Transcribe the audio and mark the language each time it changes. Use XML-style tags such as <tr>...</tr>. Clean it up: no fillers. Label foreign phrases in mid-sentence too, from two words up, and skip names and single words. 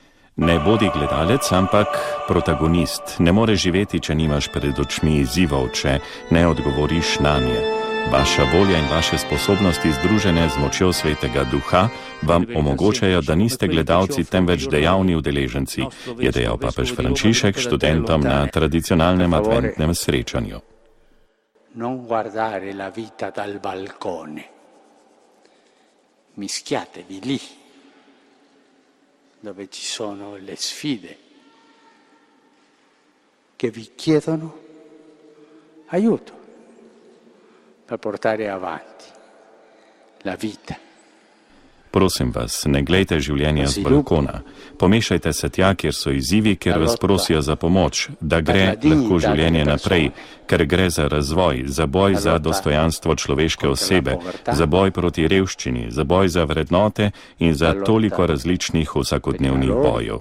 <sl>Ne bodi gledalec, ampak protagonist. Ne moreš živeti, če nimaš pred očmi izzivov, če ne odgovoriš nanje. Vaša volja in vaše sposobnosti, združene z močjo Svetega Duha, vam omogočajo, da niste gledalci, temveč dejavni udeleženci, je dejal papež Frančišek študentom na tradicionalnem adventnem srečanju.</sl> <it>Non guardare la vita dal balcone. Mischiatevi lì, dove ci sono le sfide che vi chiedono aiuto per portare avanti la vita.</it> <sl>Prosim vas, ne glejte življenja z balkona. Pomešajte se tja, kjer so izzivi, kjer vas prosijo za pomoč, da gre lahko življenje naprej, ker gre za razvoj, za boj za dostojanstvo človeške osebe, za boj proti revščini, za boj za vrednote in za toliko različnih vsakodnevnih bojev.</sl>